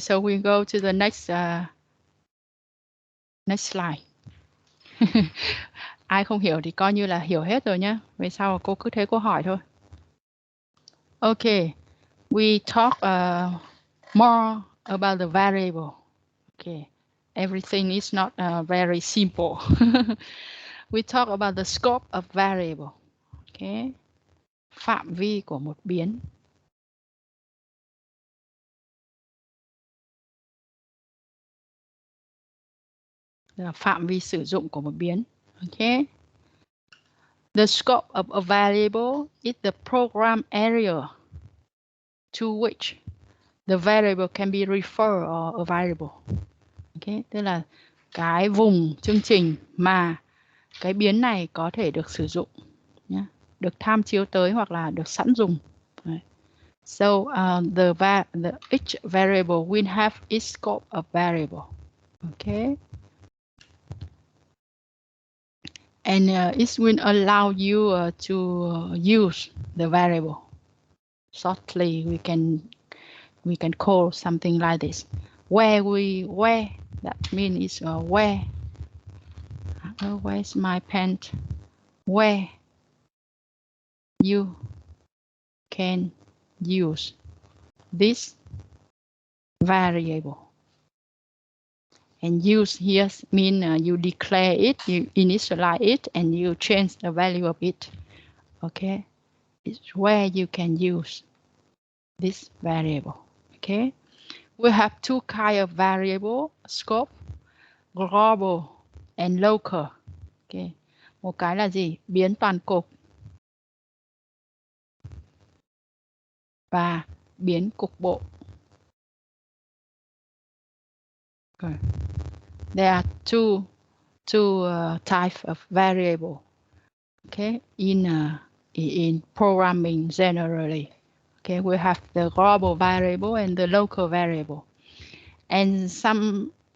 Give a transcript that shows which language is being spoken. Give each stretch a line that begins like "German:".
English: So we go to the next slide.
Vietnamese: Ai không hiểu thì coi như là hiểu hết rồi nhé. Về sau cô cứ thế cô hỏi thôi.
English: Okay. We talk more about the variable. Okay. Everything is not very simple. We talk about the scope of variable.
Vietnamese: Okay. Phạm vi của một biến. Là phạm vi sử dụng của một biến.
English: Okay. The scope of a variable is the program area to which the variable can be referred or a variable. Okay.
Vietnamese: Tức là cái vùng chương trình mà cái biến này có thể được sử dụng, nhé, được tham chiếu tới hoặc là được sẵn dùng. Đấy.
English: So each variable will have its scope of variable. Okay. And it will allow you to use the variable. Shortly, we can call something like this. Where that means is where. Where's my pen? Where you can use this variable. And use here mean you declare it, you initialize it, and you change the value of it. Okay, it's where you can use this variable. Okay, we have 2 kinds of variable: scope, global, and local.
Vietnamese: Okay, một cái là gì? Biến toàn cục và biến cục bộ.
English: Okay. There are two types of variable. Okay, in programming generally. Okay, we have the global variable and the local variable, and something